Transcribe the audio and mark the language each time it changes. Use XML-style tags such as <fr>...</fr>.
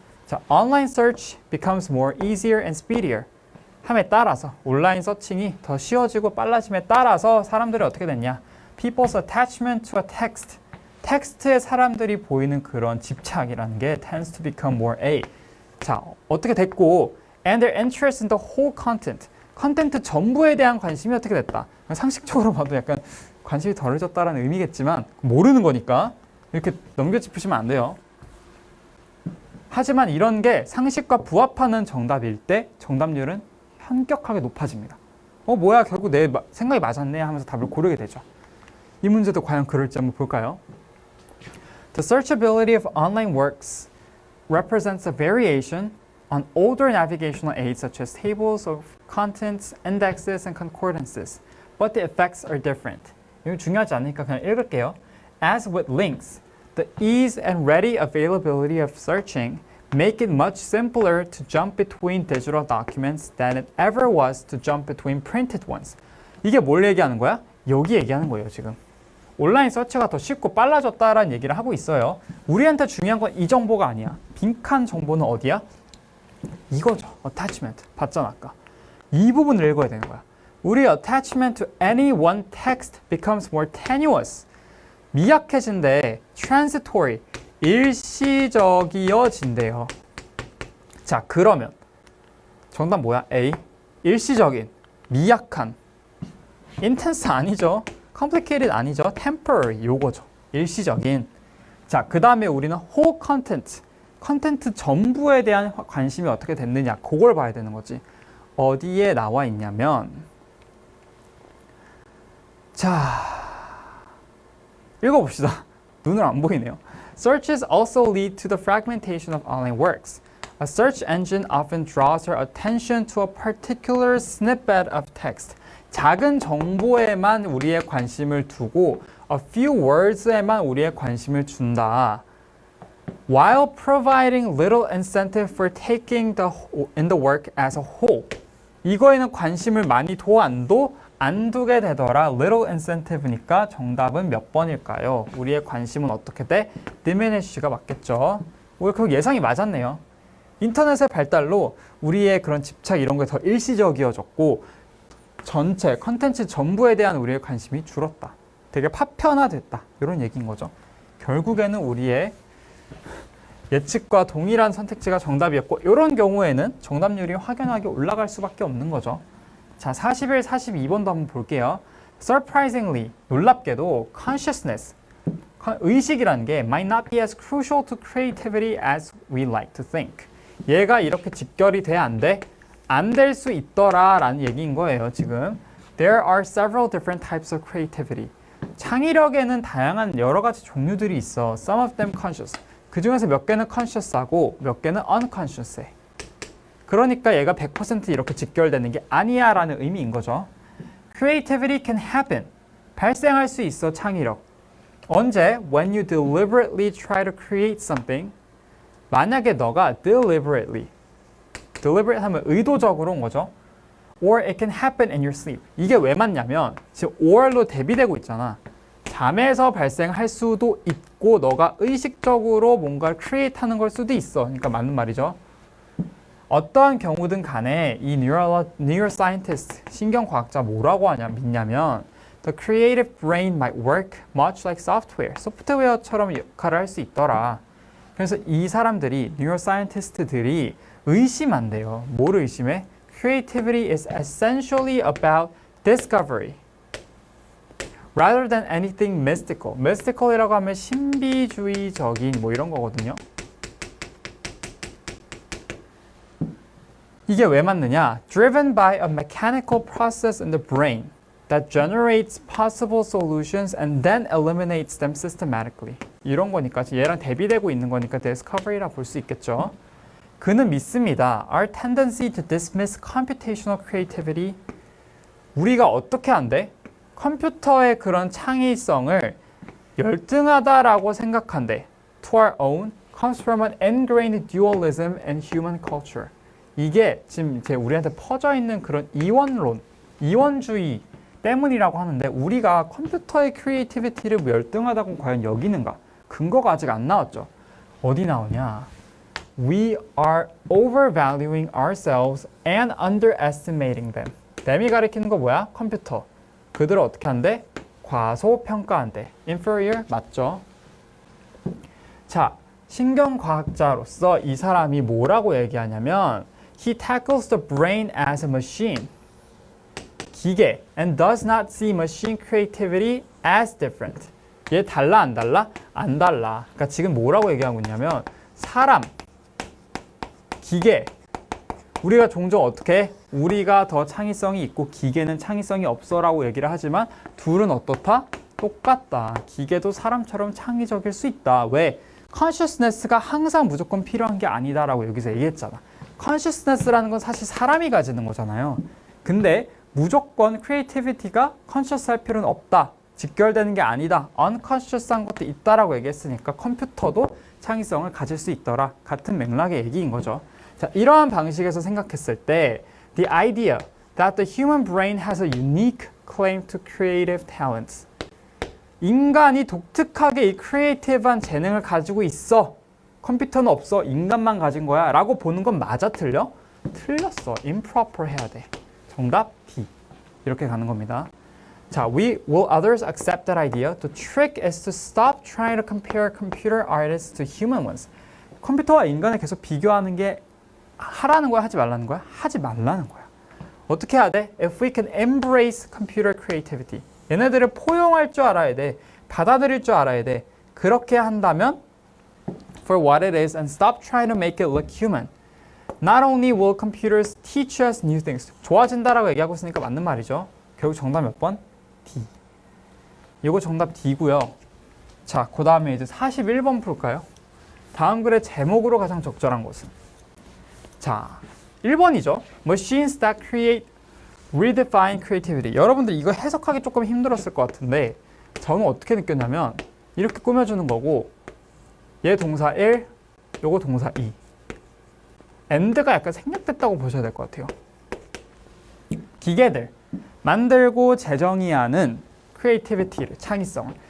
<ko>자,</ko> <en>online search becomes more easier and speedier.</en> <ko>함에 따라서 온라인 서칭이 더 쉬워지고 빨라짐에 따라서 사람들이 어떻게 됐냐?</ko> <en>People's attachment to a text.</en> <ko>텍스트에 사람들이 보이는 그런 집착이라는 게</ko> <en>tends to become more A.</en> <ko>자, 어떻게 됐고</ko> <en>and their interest in the whole content.</en> <ko>컨텐트 전부에 대한 관심이 어떻게 됐다. 상식적으로 봐도 약간 관심이 덜해졌다라는 의미겠지만 모르는 거니까 이렇게 넘겨짚으시면 안 돼요. 하지만 이런 게 상식과 부합하는 정답일 때 정답률은 현격하게 높아집니다. 뭐야 결국 내 생각이 맞았네 하면서 답을 고르게 되죠. 이 문제도 과연 그럴지 한번 볼까요?</ko> <en>The searchability of online works represents a variation on older navigational aids such as tables of contents, indexes, and concordances, but the effects are different.</en> <ko>이거 중요하지 않으니까 그냥 읽을게요.</ko> <en>As with links, the ease and ready availability of searching make it much simpler to jump between digital documents than it ever was to jump between printed ones.</en> <ko>이게 뭘 얘기하는 거야? 여기 얘기하는 거예요, 지금. 온라인 서치가 더 쉽고 빨라졌다라는 얘기를 하고 있어요. 우리한테 중요한 건 이 정보가 아니야. 빈칸 정보는 어디야? 이거죠. attachment. 봤잖아, 아까. 이 부분을 읽어야 되는 거야. 우리</ko> <en>attachment to any one text becomes more tenuous.</en> <ko>미약해진대. transitory. 일시적이어진대요. 자, 그러면 정답 뭐야? A. 일시적인, 미약한. intense 아니죠. complicated 아니죠. temporary 요거죠. 일시적인. 자, 그 다음에 우리는 whole content. 컨텐트 전부에 대한 관심이 어떻게 됐느냐. 그걸 봐야 되는 거지. 어디에 나와 있냐면 자, 읽어봅시다. 눈을 안 보이네요.</ko> <en>Searches also lead to the fragmentation of online works. A search engine often draws our attention to a particular snippet of text.</en> <ko>작은 정보에만 우리의 관심을 두고</ko> <en>a few words</en> <ko>에만 우리의 관심을 준다.</ko> <en>While providing little incentive for taking in the work as a whole.</en> <ko>이거에는 관심을 많이 둬안도 안 두게 되더라. little incentive니까 정답은 몇 번일까요? 우리의 관심은 어떻게 돼? diminish가 맞겠죠. 우리 그 예상이 맞았네요. 인터넷의 발달로 우리의 그런 집착 이런 게 더 일시적이어졌고 전체 컨텐츠 전부에 대한 우리의 관심이 줄었다. 되게 파편화됐다. 이런 얘기인 거죠. 결국에는 우리의 예측과 동일한 선택지가 정답이었고 이런 경우에는 정답률이 확연하게 올라갈 수밖에 없는 거죠. 자, 41, 42번도 한번 볼게요.</ko> <en>Surprisingly,</en> <ko>놀랍게도</ko> <en>consciousness,</en> <ko>의식이라는 게</ko> <en>might not be as crucial to creativity as we like to think.</en> <ko>얘가 이렇게 직결이 돼 안 돼? 안 될 수 있더라 라는 얘기인 거예요, 지금.</ko> <en>There are several different types of creativity.</en> <ko>창의력에는 다양한 여러 가지 종류들이 있어.</ko> <en>Some of them conscious.</en> <ko>그 중에서 몇 개는 conscious하고 몇 개는 unconscious해. 그러니까 얘가 100% 이렇게 직결되는 게 아니야 라는 의미인 거죠.</ko> <en>Creativity can happen.</en> <ko>발생할 수 있어, 창의력. 언제?</ko> <en>When you deliberately try to create something.</en> <ko>만약에 너가 deliberate 하면 의도적으로인 거죠.</ko> <en>Or it can happen in your sleep.</en> <ko>이게 왜 맞냐면 지금 or로 대비되고 있잖아. 잠에서 발생할 수도 있고 너가 의식적으로 뭔가를 create 하는 걸 수도 있어. 그러니까 맞는 말이죠. 어떠한 경우든 간에 이 neuroscientist, 신경과학자 뭐라고 믿냐면</ko> <en>The creative brain might work much like software.</en> <ko>소프트웨어처럼 역할을 할 수 있더라. 그래서 이 사람들이, neuroscientist들이 의심한대요. 뭐를 의심해?</ko> <en>Creativity is essentially about discovery. Rather than anything mystical.</en> <ko>mystical이라고 하면 신비주의적인 뭐 이런 거거든요. 이게 왜 맞느냐?</ko> <en>Driven by a mechanical process in the brain that generates possible solutions and then eliminates them systematically.</en> <ko>이런 거니까 얘랑 대비되고 있는 거니까 discovery라 볼 수 있겠죠. 그는 믿습니다.</ko> <en>Our tendency to dismiss computational creativity.</en> <ko>우리가 어떻게 한대? 컴퓨터의 그런 창의성을 열등하다라고 생각한대.</ko> <en>To our own comes from an ingrained dualism in human culture.</en> <ko>이게 지금 이제 우리한테 퍼져 있는 그런 이원론, 이원주의 때문이라고 하는데 우리가 컴퓨터의 크리에이티비티를 열등하다고 과연 여기는가? 근거가 아직 안 나왔죠. 어디 나오냐? We are overvaluing ourselves and underestimating them. them이 가리키는 거 뭐야? 컴퓨터. 그들을 어떻게 한대? 과소평가한대. inferior 맞죠? 자, 신경과학자로서 이 사람이 뭐라고 얘기하냐면</ko> <en>He tackles the brain as a machine.</en> <ko>기계</ko> <en>and does not see machine creativity as different.</en> <ko>얘 달라 안 달라? 안 달라. 그러니까 지금 뭐라고 얘기하고 있냐면 사람, 기계 우리가 종종 어떻게 해? 우리가 더 창의성이 있고 기계는 창의성이 없어라고 얘기를 하지만 둘은 어떻다? 똑같다. 기계도 사람처럼 창의적일 수 있다. 왜? consciousness가 항상 무조건 필요한 게 아니다라고 여기서 얘기했잖아. consciousness라는 건 사실 사람이 가지는 거잖아요. 근데 무조건 creativity가 conscious 할 필요는 없다. 직결되는 게 아니다. unconscious한 것도 있다라고 얘기했으니까 컴퓨터도 창의성을 가질 수 있더라. 같은 맥락의 얘기인 거죠. 자, 이러한 방식에서 생각했을 때 the idea that the human brain has a unique claim to creative talents. 인간이 독특하게 이 크리에이티브한 재능을 가지고 있어. 컴퓨터는 없어. 인간만 가진 거야. 라고 보는 건 맞아 틀려? 틀렸어. improper 해야 돼. 정답 D. 이렇게 가는 겁니다. 자,</ko> <en>will others accept that idea? The trick is to stop trying to compare computer artists to human ones.</en> <ko>컴퓨터와 인간을 계속 비교하는 게 하라는 거야? 하지 말라는 거야? 하지 말라는 거야. 어떻게 해야 돼?</ko> <en>If we can embrace computer creativity.</en> <ko>얘네들을 포용할 줄 알아야 돼. 받아들일 줄 알아야 돼. 그렇게 한다면</ko> <en>for what it is and stop trying to make it look human. Not only will computers teach us new things.</en> <ko>좋아진다라고 얘기하고 있으니까 맞는 말이죠. 결국 정답 몇 번? D. 이거 정답 D고요. 자, 그 다음에 이제 41번 풀까요? 다음 글의 제목으로 가장 적절한 것은? 자, 1번이죠.</ko> <en>Machines that create redefine creativity.</en> <ko>여러분들 이거 해석하기 조금 힘들었을 것 같은데 저는 어떻게 느꼈냐면 이렇게 꾸며주는 거고 얘 동사 1, 요거 동사 2. and가 약간 생략됐다고 보셔야 될 것 같아요. 기계들 만들고 재정의하는 creativity를, 창의성을.</ko>